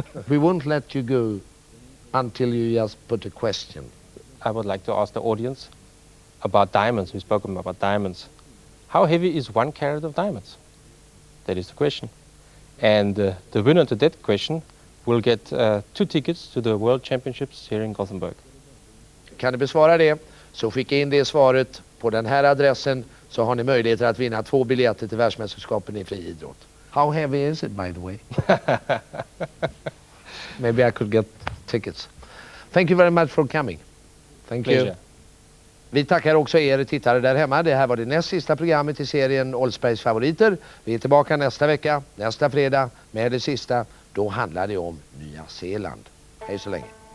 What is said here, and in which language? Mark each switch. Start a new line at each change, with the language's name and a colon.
English: We won't let you go until you just put a question. I would like to ask the audience about diamonds. We've spoken about diamonds. How heavy is 1 carat of diamonds? That is the question. And the winner to that question will get 2 tickets to the World Championships here in Gothenburg.
Swedish: Kan du besvara det, så skicka in det svaret på den här adressen, så har ni möjligheter att vinna 2 biljetter till världsmästerskapen i friidrott.
English: How heavy is it, by the way? Maybe I could get tickets. Thank you very much for coming. Thank you. Pleasure.
Swedish: Vi tackar också er tittare där hemma. Det här var det näst sista programmet i serien Oldsbergs favoriter. Vi är tillbaka nästa vecka, nästa fredag med det sista. Då handlar det om Nya Zeeland. Hej så länge.